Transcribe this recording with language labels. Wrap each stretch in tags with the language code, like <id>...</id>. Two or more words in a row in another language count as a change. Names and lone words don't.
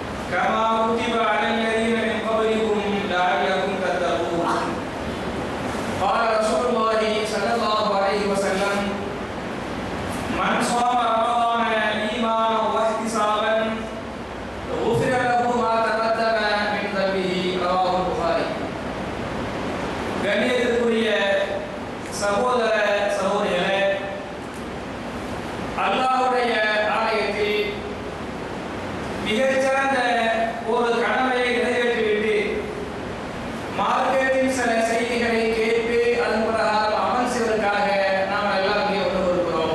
<ar>كما كتب على الذين من قبلكم لعلكم تتقون. قال رسول الله صلى الله عليه وسلم: من صام رمضان إيمانا واحتسابا غفر له ما تقدم من ذنبه. رواه البخاري.</ar> <ta>கண்ணியத்திற்குரிய சகோதர சகோதரிகளே, அல்லாஹ்வுடைய ஆலயத்தில் மிகச்சிறந்த ஒரு கடமையை நிறைவேற்றிவிட்டு மார்க்கெட்டில் சில செய்திகளை கேட்டு அதன் பிரகாரம் அமல் செய்வதற்காக நாம் எல்லாம் இங்கே ஒன்று இருக்கிறோம்.</ta>